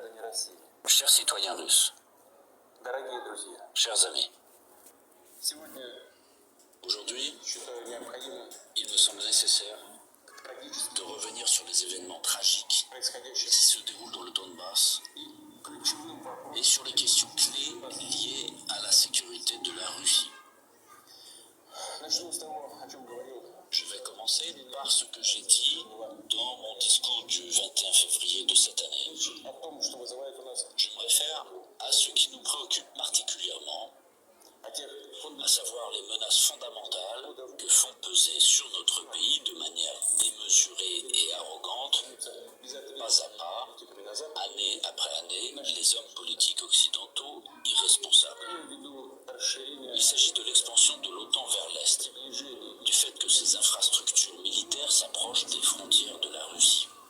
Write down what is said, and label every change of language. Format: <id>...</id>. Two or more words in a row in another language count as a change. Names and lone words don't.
<ru>России.</ru> <fr>Chers citoyens russes,</fr> <ru>Дорогие друзья,</ru> <fr>chers amis,</fr> <ru>сегодня</ru> <fr>aujourd'hui,</fr> <ru>считаю необходимым</ru> <fr>il me semble nécessaire</fr> <ru>трагически</ru> <fr>de revenir sur les événements tragiques</fr> <ru>происходящим</ru> <fr>qui se déroulent dans le Donbass</fr> <ru>и ключевым</ru> <fr>et</fr> <ru>вопросом.</ru> <fr>sur les questions clés liées à la sécurité de la Russie.</fr> <ru>Начну с того, о чем говорил</ru> <fr>Je vais commencer par ce que j'ai dit dans mon discours du 21 février de cette année.</fr> <ru>о том, что вызывает у нас,</ru> <fr>Je me réfère à ce qui nous préoccupe particulièrement,</fr> <ru>о тех</ru> <fr>à savoir les menaces fondamentales que font peser sur notre pays de manière démesurée et arrogante, pas à pas, année après année, les hommes politiques occidentaux irresponsables. Il s'agit de l'expansion de l'OTAN vers l'Est, du fait que ces infrastructures militaires s'approchent des frontières de la Russie.</fr>